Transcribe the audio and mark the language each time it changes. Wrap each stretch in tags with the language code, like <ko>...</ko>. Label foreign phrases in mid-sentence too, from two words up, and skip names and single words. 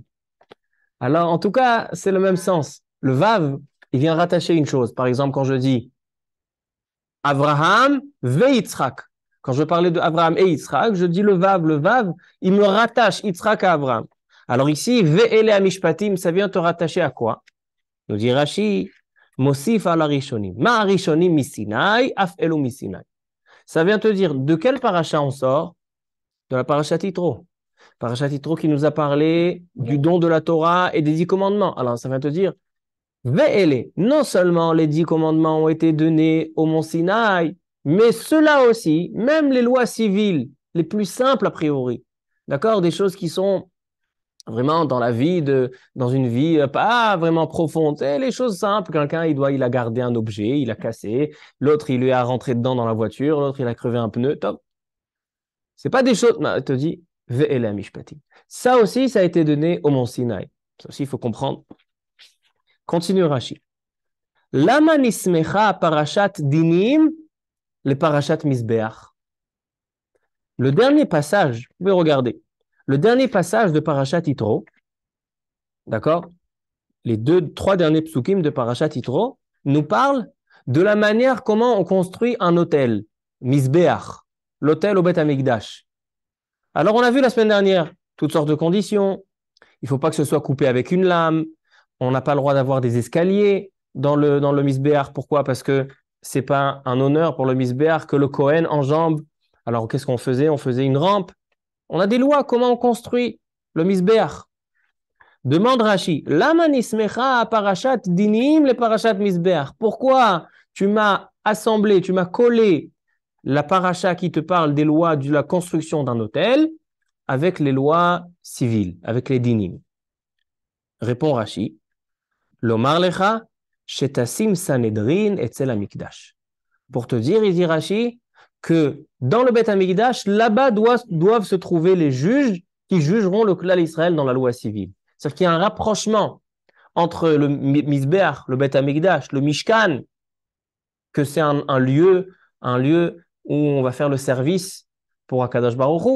<fr>Alors, en tout cas, c'est le même sens. Le vav, il vient rattacher une chose. Par exemple, quand je dis Abraham ve Yitzhak. Quand je parlais de Abraham et Yitzhak, je dis le vav. Le vav, il me rattache Yitzhak à Abraham. Alors ici,</fr> <he>ואלה המשפטים,</he> <fr>ça vient te rattacher à quoi? Nous dit Rashi,</fr> <he>מוסיף על הראשונים. מה ראשונים מסיני, אף אלו מסיני.</he> <fr>Ça vient te dire de quel paracha on sort? De la parashat Yitro. Parashat Yitro qui nous a parlé du don de la Torah et des 10 commandements. Alors ça vient te dire, ve'ele, non seulement les 10 commandements ont été donnés au mont Sinaï, mais ceux-là aussi, même les lois civiles, les plus simples a priori, d'accord, des choses qui sont vraiment dans une vie pas vraiment profonde, c'est les choses simples, quelqu'un il a gardé un objet, il a cassé, l'autre il lui a rentré dedans dans la voiture, l'autre il a crevé un pneu, top. C'est pas des choses, non, il te dit,</fr> <he>ואלה המשפטים.</he> <fr>Ça aussi, ça a été donné au mont Sinaï. Ça aussi, il faut comprendre. Continue Rashi.</fr> <he>למה נסמכה פרשת דינים, לפרשת מזבח.</he> <fr>Le dernier passage, vous pouvez regarder, le dernier passage de parashat Yitro, d'accord, les 3 derniers psukim de parashat Yitro nous parlent de la manière comment on construit un autel, misbeach, l'autel au</fr> <he>בית המקדש.</he> <fr>Alors, on a vu la semaine dernière toutes sortes de conditions. Il ne faut pas que ce soit coupé avec une lame. On n'a pas le droit d'avoir des escaliers dans le misbéar. Pourquoi? Parce que ce n'est pas un honneur pour le misbéar que le Kohen enjambe. Alors, qu'est-ce qu'on faisait? On faisait une rampe. On a des lois. Comment on construit le misbéar? Demande Rashi.</fr> <he>למה נסמכה פרשת דינים לפרשת מזבח.</he> <fr>Pourquoi tu m'as assemblé, tu m'as collé la paracha qui te parle des lois de la construction d'un hôtel avec les lois civiles, avec les dinim. Répond Rashi,</fr> <he>לומר לך, שתשים סנהדרין אצל המקדש.</he> <fr>Pour te dire, il dit Rashi, que dans le</fr> <he>בית המקדש,</he> <fr>là-bas doivent se trouver les juges qui jugeront le</fr> <he>כלל ישראל</he> <fr>dans la loi civile. C'est-à-dire qu'il y a un rapprochement entre le Mizbeach, le</fr> <he>בית המקדש,</he> <fr>le Mishkan, que c'est un lieu où on va faire le service pour</fr> <he>הקדוש ברוך הוא.</he>